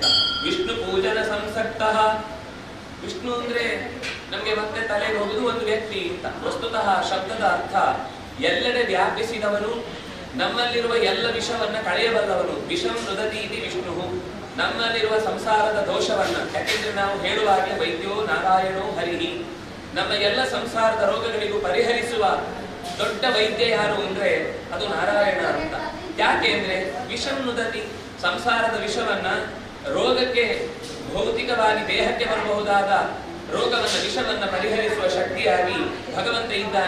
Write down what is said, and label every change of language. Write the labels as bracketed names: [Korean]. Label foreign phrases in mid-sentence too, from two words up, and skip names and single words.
[Sanskrit] ವಿಷ್ಣು ಪೂಜನ ಸಂಸಕ್ತ, [Kannada] ವಿಷ್ಣು ಅಂದ್ರೆ ನಮ್ಗೆ ಮತ್ತೆ ತಲೆಗೆ ಹೋಗುದು ಒಂದು ವ್ಯಕ್ತಿ ಅಂತ. ವಸ್ತುತಃ ಶಬ್ದದ ಅರ್ಥ ಎಲ್ಲೆಡೆ ವ್ಯಾಪಿಸಿದವನು, ನಮ್ಮಲ್ಲಿರುವ ಎಲ್ಲ ವಿಷವನ್ನ ಕಳೆಯಬಲ್ಲವನು. [Sanskrit] ವಿಷಂ ನುದತಿ ಇತಿ ವಿಷ್ಣು, [Kannada] ನಮ್ಮಲ್ಲಿರುವ ಸಂಸಾರದ ದೋಷವನ್ನ, ಯಾಕೆಂದ್ರೆ ನಾವು ಹೇಳುವ ಹಾಗೆ [Sanskrit] ವೈದ್ಯೋ ನಾರಾಯಣೋ ಹರಿಹಿ, [Kannada] ನಮ್ಮ ಎಲ್ಲ ಸಂಸಾರದ ರೋಗಗಳಿಗೂ ಪರಿಹರಿಸುವ ದೊಡ್ಡ ವೈದ್ಯ ಯಾರು ಅಂದ್ರೆ ಅದು ನಾರಾಯಣ ಅಂತ. ಯಾಕೆ ಅಂದ್ರೆ [Sanskrit] ವಿಷಂ ನುದತಿ, [Kannada] ಸಂಸಾರದ ವಿಷವನ್ನ, ರೋಗಕ್ಕೆ ಭೌತಿಕವಾಗಿ ದೇಹಕ್ಕೆ ಬರಬಹುದಾದ ರೋಗವನ್ನ, ವಿಷವನ್ನ ಪರಿಹರಿಸುವ ಶಕ್ತಿಯಾಗಿ ಭಗವಂತ ಇದ್ದಾನೆ.